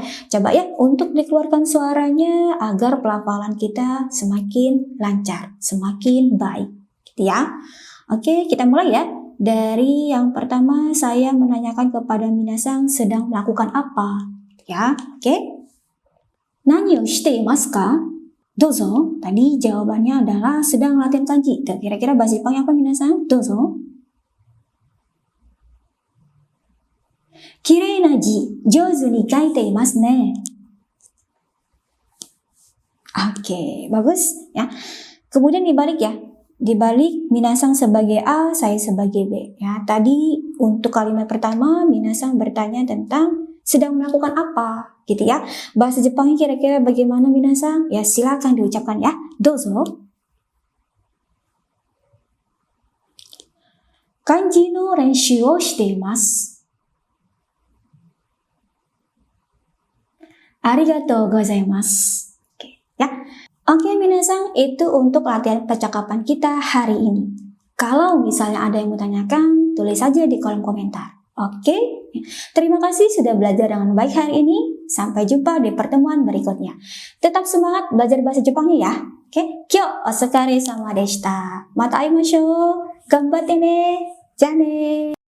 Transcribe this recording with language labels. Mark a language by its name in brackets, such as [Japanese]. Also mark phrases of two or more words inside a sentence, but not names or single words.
[Indonesian] Coba ya untuk dikeluarkan suaranya agar pelafalan kita semakin lancar, semakin baik, gitu ya. Oke, kita mulai ya. Dari yang pertama saya menanyakan kepada minasang sedang melakukan apa, ya. Oke. [Japanese] 何をしていますか? [Indonesian] Dozo. Tadi jawabannya adalah sedang latihan kanji. Kira-kira bahasa Jepangnya apa minasang? Dozo. [Japanese] きれいな字、上手に書いていますね. [Indonesian] Oke, bagus ya. Kemudian dibalik ya. Dibalik minasang sebagai A, saya sebagai B. Ya, tadi untuk kalimat pertama minasang bertanya tentang sedang melakukan apa, gitu ya. Bahasa Jepangnya kira-kira bagaimana minasang? Ya, silakan diucapkan ya. Dozo. [Japanese] 漢字の練習をしています. ありがとうございます. [Indonesian] Oke, ya. Oke, minasang, itu untuk latihan percakapan kita hari ini. Kalau misalnya ada yang mau tanyakan, tulis saja di kolom komentar. Oke, terima kasih sudah belajar dengan baik hari ini. Sampai jumpa di pertemuan berikutnya. Tetap semangat belajar bahasa Jepangnya ya. [Japanese] Oke, 今日お疲れ様でした. また会いましょう. 頑張ってね。じゃあね.